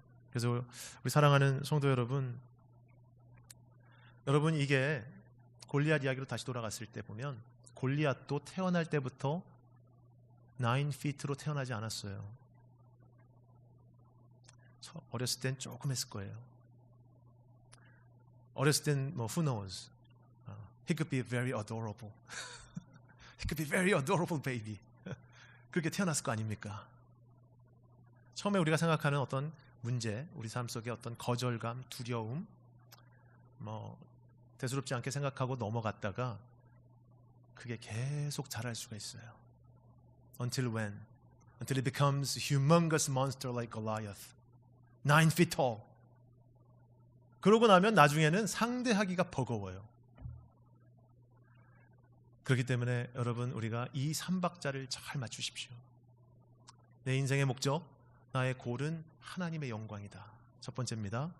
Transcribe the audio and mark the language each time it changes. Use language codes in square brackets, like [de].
[ko] 그래서 우리 사랑하는 성도 여러분 이게 골리앗 이야기로 다시 돌아갔을 때 보면 골리앗도 태어날 때부터 9feet로 태어나지 않았어요. 어렸을 땐 조금 했을 거예요. 어렸을 땐 뭐 [en] who knows? He could be very adorable. He could be very adorable baby. [ko] 그렇게 태어났을 거 아닙니까? 처음에 우리가 생각하는 어떤 문제, 우리 삶 속에 어떤 거절감, 두려움, 뭐 대수롭지 않게 생각하고 넘어갔다가 그게 계속 자랄 수가 있어요. [en] Until when? Until it becomes a humongous monster like Goliath. 9 feet tall. [ko] 그러고 나면 나중에는 상대하기가 버거워요. 그렇기 때문에 여러분 우리가 이 3박자를 잘 맞추십시오. 내 인생의 목적, 나의 골은 하나님의 영광이다. 첫 번째입니다.